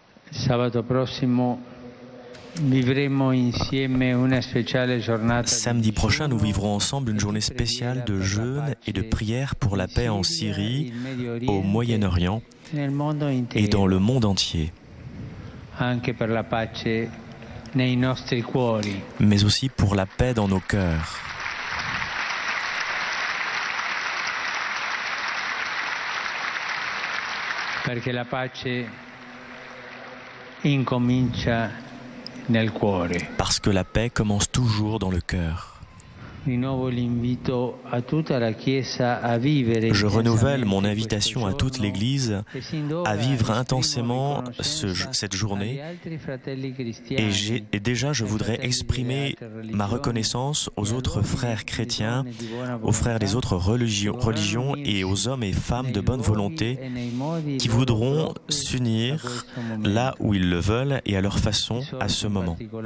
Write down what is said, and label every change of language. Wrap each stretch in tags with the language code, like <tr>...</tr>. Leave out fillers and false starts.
<it>Sabato prossimo vivremo insieme una speciale giornata.</it> <fr>Samedi prochain, nous vivrons ensemble une journée spéciale de jeûne et de prière pour la paix en Syrie, au Moyen-Orient et dans le monde entier.</fr> <it>Anche per la pace nei nostri cuori.</it> <fr>Mais aussi pour la paix dans nos cœurs.</fr> <it>Perché la pace incomincia nel cuore.</it> <fr>Parce que la paix commence toujours dans le cœur. Je renouvelle mon invitation à toute l'Église à vivre intensément cette journée et déjà je voudrais exprimer ma reconnaissance aux autres frères chrétiens, aux frères des autres religions et aux hommes et femmes de bonne volonté qui voudront s'unir là où ils le veulent et à leur façon à ce moment.</fr>